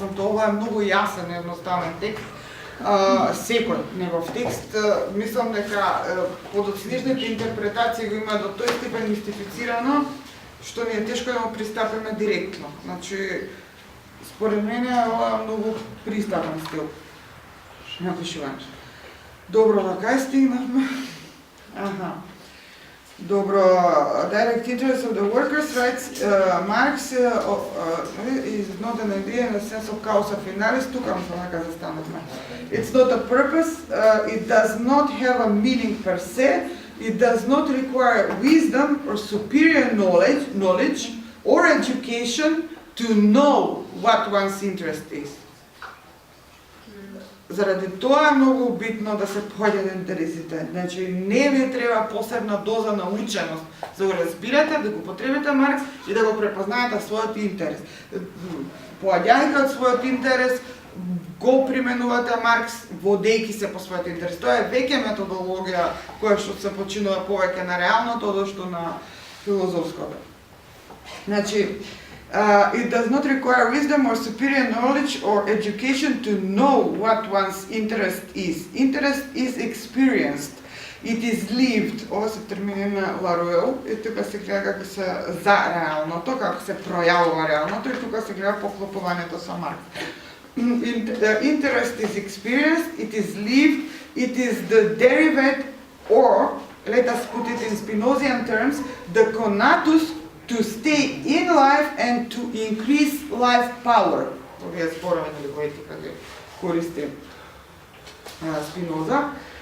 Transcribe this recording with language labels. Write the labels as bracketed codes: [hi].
[mk] Тоа е многу јасен, едноставен текст. Секој негов текст, мислам дека подоцнежните интерпретации го има до тој степен мистифицирано, што ни е тешко да му пристапиме директно. Значи, според мене ова е многу пристапен стил напишување. Добро, на кај стигнавме? [en] Добро, direct interest of the workers, writes Marx, is not an idea in the sense of causa finalis, [mk] тука мислам дека застанавме. [en] It's not a purpose, it does not have a meaning per se, it does not require wisdom or superior knowledge or education to know what one's interest is. [mk] Заради тоа е многу битно да се појдат интересите. Значи, не ви треба посебна доза на ученост за да го разбирате, да го потребите Маркс и да го препознаете својот интерес. Поаѓајќи од својот интерес, го применувате Маркс, водејќи се по својот интерес. Тоа е веќе методологија која што се починува повеќе на реалното, одошто на филозофското. [en] Значи, it does not require wisdom or superior knowledge or education to know what one's interest is. Interest is experienced. It is lived. [mk] Ова се термини на Ларуел и тука се гледа како се за реалното, како се пројавува реалното и тука се гледа поклопувањето со Маркс. [en] Interest is experienced, it is lived, it is the derivative or, let us put it in Spinozian terms, the conatus to stay in life and to increase life power. [mk] Овие зборови кои ги користи Спиноза.